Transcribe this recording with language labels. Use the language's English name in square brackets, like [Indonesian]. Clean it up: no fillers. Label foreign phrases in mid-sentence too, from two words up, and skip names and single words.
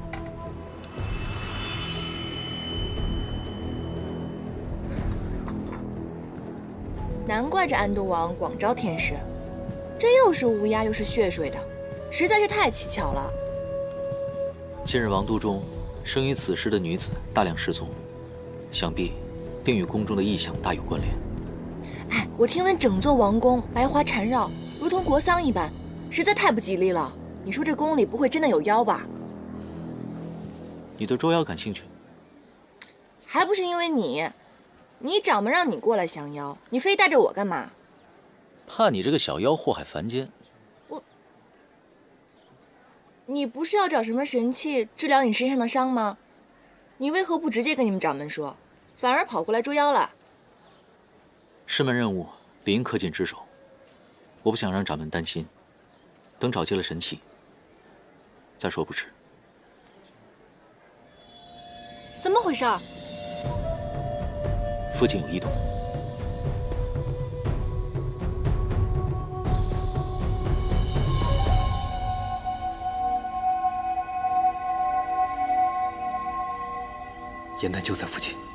[Chinese] 难怪这安都王广招天使，这又是乌鸦又是血水的，实在是太蹊跷了。近日王都中生于此时的女子大量失踪，想必定与宫中的异象大有關聯。哎，我聽聞整座王宮白花纏繞，如同國喪一般，實在太不吉利了。你說這宮裡不會真的有妖吧？你對捉妖感興趣？還不是因為你。你掌門讓你過來降妖，你非帶着我幹嘛？怕你這個小妖禍害凡間。你不是要找什麼神器治療你身上的傷嗎？你為何不直接跟你們掌門說，反而跑過來捉妖了？師門任務理應恪盡職守，我不想讓掌門擔心。等找齊了神器，再說不遲。怎麼回事？附近有異動。严丹就在附近。